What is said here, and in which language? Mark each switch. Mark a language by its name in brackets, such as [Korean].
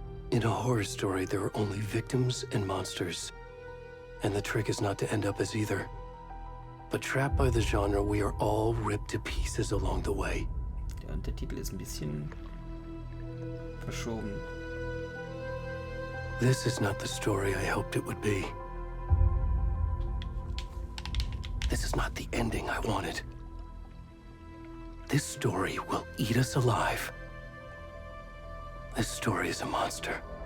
[English] In a horror story, there are only victims and monsters. And the trick is not to end up as either. But trapped by the genre, we are all ripped to pieces along the way. [German] Der Untertitel ist ein bisschen verschoben. [English] This is not the story I hoped it would be. This is not the ending I wanted. This story will eat us alive. This story is a monster.